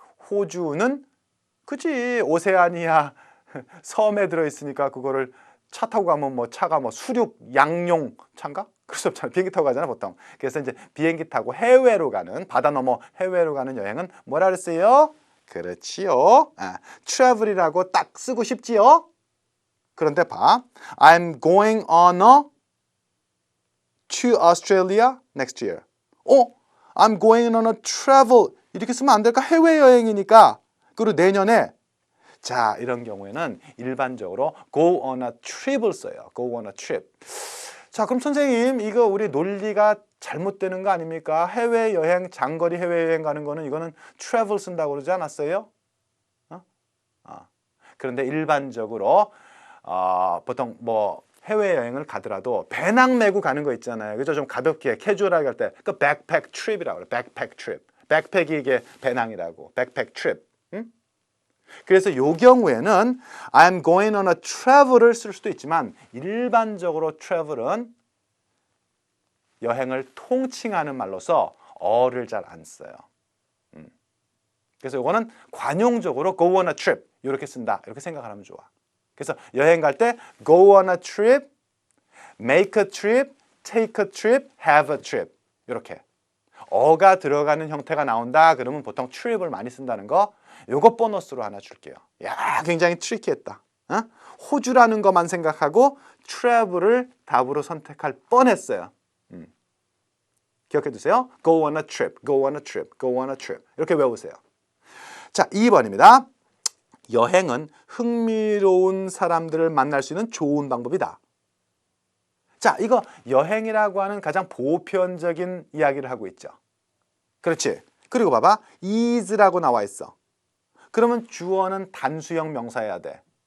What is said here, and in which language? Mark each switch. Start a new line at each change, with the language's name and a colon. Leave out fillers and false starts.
Korean: 호주는 그치 오세아니아 섬에 들어있으니까 그거를 차 타고 가면 뭐 차가 뭐 수륙 양용 차인가? 그럴 수 없잖아. 비행기 타고 가잖아 보통. 그래서 이제 비행기 타고 해외로 가는 바다 넘어 해외로 가는 여행은 뭐라 그랬어요? 그렇지요. travel이라고 딱 쓰고 싶지요. 그런데 봐.
English: I'm going on a to Australia next year. I'm going on a travel.
Korean: 이렇게 쓰면 안 될까? 해외여행이니까. 그리고 내년에 자, 이런 경우에는 일반적으로
English: go on a trip
Korean: 을 써요.
English: go on a trip.
Korean: 자, 그럼 선생님 이거 우리 논리가 잘못되는 거 아닙니까? 해외여행, 장거리 해외여행 가는 거는 이거는 travel 쓴다고 그러지 않았어요? 그런데 일반적으로 보통 뭐 해외여행을 가더라도 배낭 메고 가는 거 있잖아요. 그죠? 좀 가볍게 캐주얼하게 할 때 그 백팩 트립이라고 그래요. 백팩 트립. 백팩이 이게 배낭이라고. 백팩 트립. 그래서 이 경우에는
English: I'm going on a travel
Korean: 을 쓸 수도 있지만 일반적으로 travel은 여행을 통칭하는 말로서 어를 잘 안 써요. 그래서 이거는 관용적으로
English: go on a trip
Korean: 이렇게 쓴다. 이렇게 생각하면 좋아. 그래서 여행 갈 때
English: go on a trip,
Korean: make a trip, take a trip, have a trip 이렇게 어가 들어가는 형태가 나온다. 그러면 보통 trip을 많이 쓴다는 거 요거 보너스로 하나 줄게요. 야, 굉장히 트리키했다. 호주라는 것만 생각하고 travel을 답으로 선택할 뻔했어요. 기억해 두세요.
English: go on a trip, go on a trip, go on a trip
Korean: 이렇게 외우세요. 자, 2번입니다. 여행은 흥미로운 사람들을 만날 수 있는 좋은 방법이다. 자, 이거 여행이라고 하는 가장 보편적인 이야기를 하고 있죠. 그렇지. 그리고 봐봐. is라고 나와 있어. 그러면 주어는 단수형 명사여야 돼.